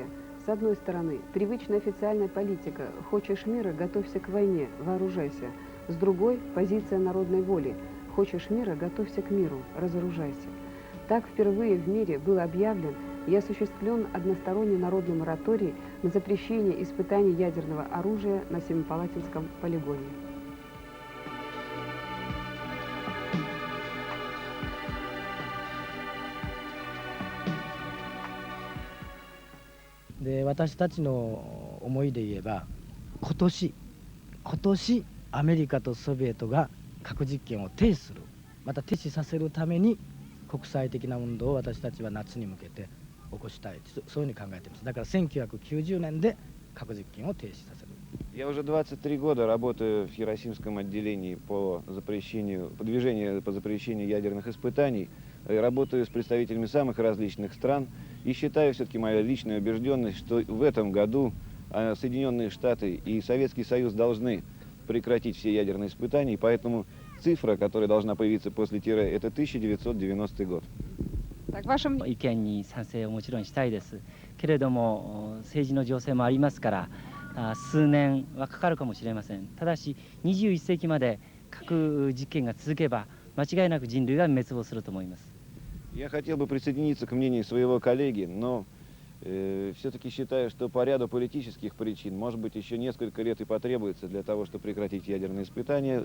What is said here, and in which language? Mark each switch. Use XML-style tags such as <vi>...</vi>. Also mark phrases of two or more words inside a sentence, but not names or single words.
<ru>С одной стороны, привычная официальная политика «хочешь мира, готовься к войне, вооружайся». С другой – позиция народной воли «хочешь мира, готовься к миру, разоружайся». Так впервые в мире был объявлен и осуществлен односторонний народный мораторий на запрещение испытаний ядерного оружия на Семипалатинском полигоне.</ru> <ja>で、私たちの思いで言えば、今年アメリカとソビエトが核実験を停止する、また停止させるために国際的な運動を私たちは夏に向けて起こしたい、そういうふうに考えています。だから1990年で核実験を停止させる。</ja> <ru>Я уже 23 года работаю в Хиросимском отделении по движению по запрещению ядерных испытаний. Работаю с представителями самых различных стран и считаю все-таки моя личная убежденность, что в этом году Соединенные Штаты и Советский Союз должны прекратить все ядерные испытания, и поэтому цифра, которая должна появиться после тире, это 1990 год. Так, вашим</ru> <ja>意見に賛成をもちろんしたいですけれども、政治の情勢もありますから数年はかかるかもしれません。ただし21世紀まで核実験が続けば間違いなく人類が滅亡すると思います。</ja> <ru>Я хотел бы присоединиться к мнению своего коллеги, но все-таки считаю, что по ряду политических причин, может быть, еще несколько лет и потребуется для того, чтобы прекратить ядерные испытания.</ru>